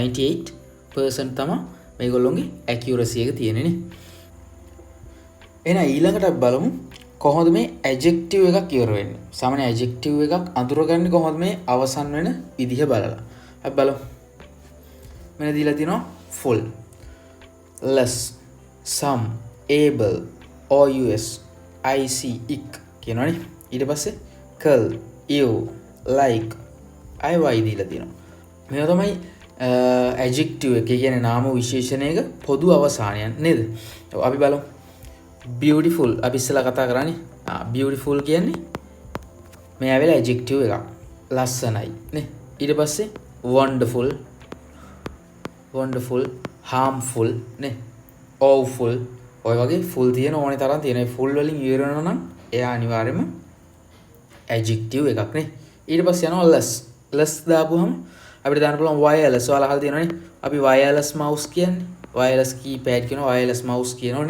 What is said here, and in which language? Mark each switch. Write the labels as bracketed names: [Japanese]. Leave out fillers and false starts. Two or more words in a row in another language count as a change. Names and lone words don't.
[Sinhala] 98% තමයි මේගොල්ලොන්ගේ accuracy එක තියෙන්නේ නේ. එහෙනම් ඊළඟට අපි බලමු කොහොමද මේ adjective එකක් ඉවර වෙන්නේ. සාමාන්‍ය adjective එකක් අඳුරගන්නේ කොහොමද මේ අවසන් වෙන විදිහ බලලා. අපි බලමු. මෙන්න දීලා තියෙනවා [English] full, less, some, able, ous, [Sinhala] ic, ic කියනවනේ. ඊට පස්සේ [English] curl, you, like, iy [Sinhala] දීලා තියෙනවා. මේවා තමයි adjective එක කියන්නේ නාම විශේෂණයක පොදු අවසානයන් නේද? අපි බලමු. beautiful අපි ඉස්සෙල්ලා කතා කරන්නේ. beautiful කියන්නේ මේ ඇවිල්ලා adjective එකක්. ලස්සනයි නේ. ඊට පස්සේ [English] wonderful, harmful [Sinhala] නේ. awful ඔය වගේ full තියෙන ඕනේ තරම් තියෙන. full වලින් ඉවර වෙනවා නම් එයා අනිවාර්යයෙන්ම adjective එකක් නේ. ඊට පස්සේ යනවා less දාපුවම අපිට දාන්න පුළුවන් wireless. ඔයාලා අහලා තියෙනවනේ අපි [English] wireless mouse [Sinhala] කියන්නේ. [English] wireless keypad [Sinhala] කියනවා, [English] wireless mouse [Sinhala] කියනෝනේ.